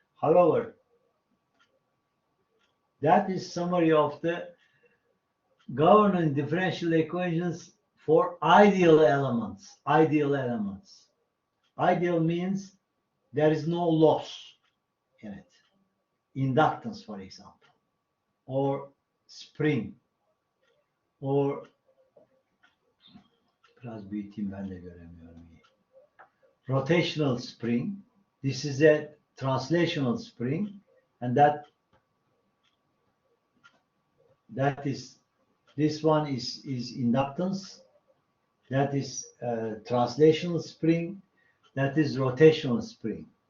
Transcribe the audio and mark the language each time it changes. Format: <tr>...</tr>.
<en>However, that is summary of the governing differential equations for ideal elements. Ideal elements. Ideal means there is no loss in it. Inductance, for example, or spring, or</en> <tr>biraz büyüteyim, ben de göremiyorum.</tr> <en>Rotational spring. This is a translational spring, and that is, this one is inductance. That is translational spring. That is rotational spring.</en>